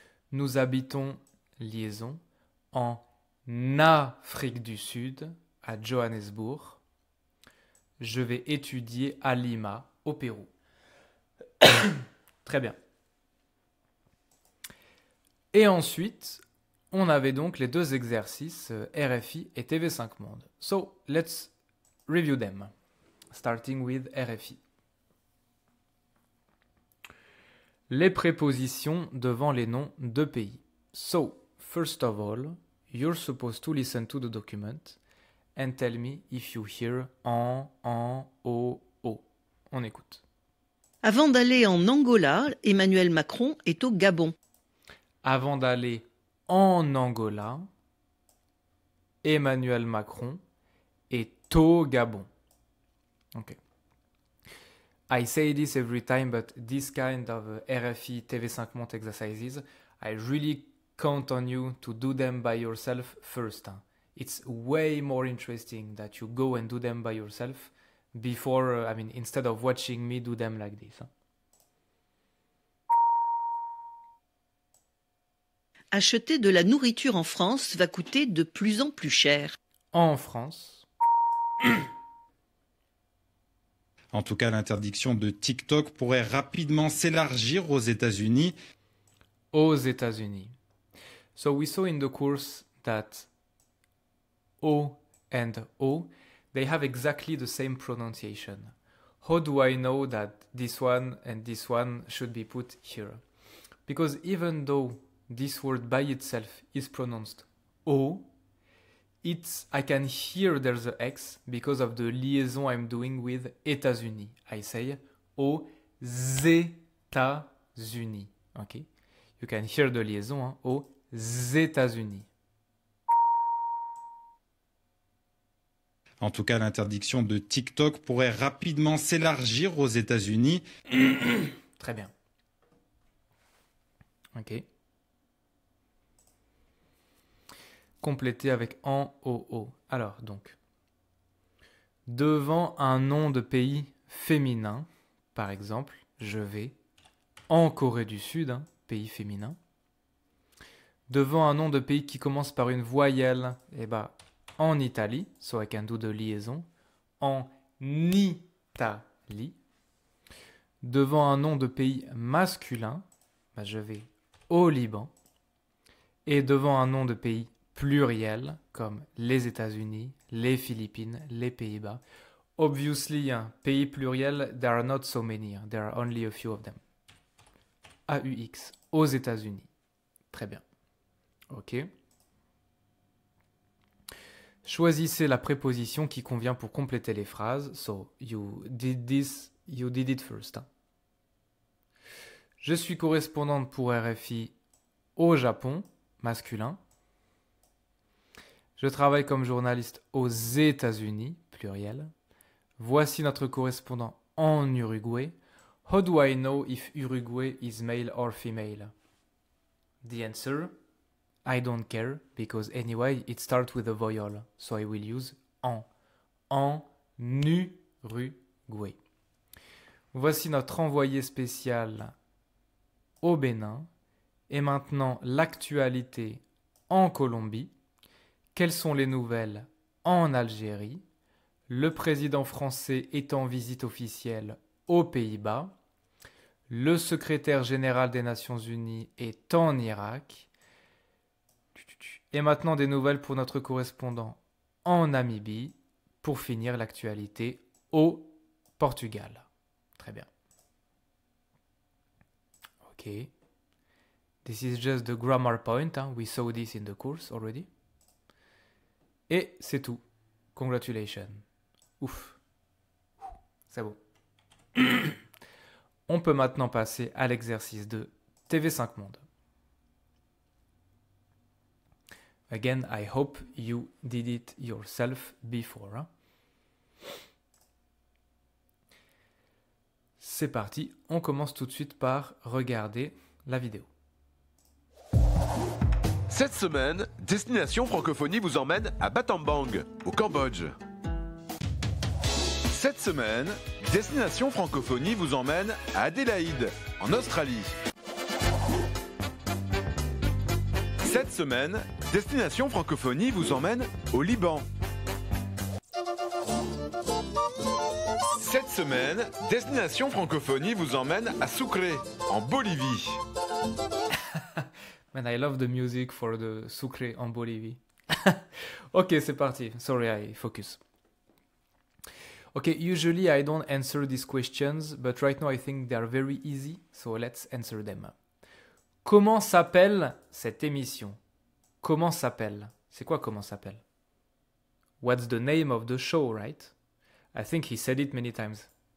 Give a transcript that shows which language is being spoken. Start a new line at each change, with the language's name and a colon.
French: Nous habitons, liaison, en Afrique du Sud, à Johannesburg. Je vais étudier à Lima, au Pérou. Très bien. Et ensuite, on avait donc les deux exercices RFI et TV5 Monde.
English: So, let's review them, starting with RFI.
French: Les prépositions devant les noms de pays.
English: So, first of all, you're supposed to listen to the document and tell me if you hear en, o.
French: On écoute. Avant d'aller en Angola, Emmanuel Macron est au Gabon. Avant d'aller en Angola, Emmanuel Macron est au Gabon. Okay.
English: I say this every time, but this kind of RFI TV5 Monde exercises, I really count on you to do them by yourself first. It's way more interesting that you go and do them by yourself before, instead of watching me do them like this.
French: Acheter de la nourriture en France va coûter de plus en plus cher. En France. En tout cas, l'interdiction de TikTok pourrait rapidement s'élargir aux États-Unis. Aux États-Unis.
English: So we saw in the course that O and O, they have exactly the same pronunciation. How do I know that this one and this one should be put here? Because even though this word by itself is pronounced O, I can hear there's a X because of the liaison I'm doing with États-Unis. I say
French: aux États-Unis.
English: Okay? You can hear the liaison
French: hein, aux États-Unis. En tout cas, l'interdiction de TikTok pourrait rapidement s'élargir aux États-Unis. Très bien. Ok. Compléter avec en, o. Alors, donc, devant un nom de pays féminin, par exemple, je vais en Corée du Sud, pays féminin. Devant un nom de pays qui commence par une voyelle, eh ben, en Italie,
English: so I can do de liaison,
French: en Italie. Devant un nom de pays masculin, ben, je vais au Liban. Et devant un nom de pays pluriel, comme les États-Unis, les Philippines, les Pays-Bas.
English: Obviously, pays pluriel, there are not so many. There are only a few of them.
French: AUX, aux États-Unis. Très bien. Ok. Choisissez la préposition qui convient pour compléter les phrases.
English: So, you did it first.
French: Je suis correspondante pour RFI au Japon, masculin. Je travaille comme journaliste aux États-Unis, pluriel. Voici notre correspondant en Uruguay.
English: How do I know if Uruguay is male or female? The answer, I don't care, because anyway, it starts with a vowel. So I will use en.
French: En Uruguay. Voici notre envoyé spécial au Bénin. Et maintenant, l'actualité en Colombie. Quelles sont les nouvelles en Algérie? Le président français est en visite officielle aux Pays-Bas. Le secrétaire général des Nations Unies est en Irak. Et maintenant des nouvelles pour notre correspondant en Namibie. Pour finir l'actualité au Portugal. Très bien. Ok.
English: This is just the grammar point. We saw this in the course already.
French: Et c'est tout. Congratulations. Ouf. C'est beau. On peut maintenant passer à l'exercice de TV5 Monde.
English: Again, I hope you did it yourself before.
French: C'est parti. On commence tout de suite par regarder la vidéo. Cette semaine, Destination Francophonie vous emmène à Battambang, au Cambodge. Cette semaine, Destination Francophonie vous emmène à Adélaïde, en Australie. Cette semaine, Destination Francophonie vous emmène au Liban. Cette semaine, Destination Francophonie vous emmène à Sucre, en Bolivie.
English: Man, I love the music for the
French: Sucre en Bolivie. Ok, c'est parti.
English: Sorry, I focus. Okay, usually I don't answer these questions, but right now I think they are very easy, so let's answer them.
French: Comment s'appelle cette émission? Comment s'appelle? C'est quoi comment s'appelle?
English: What's the name of the show, right? I think he said it many times.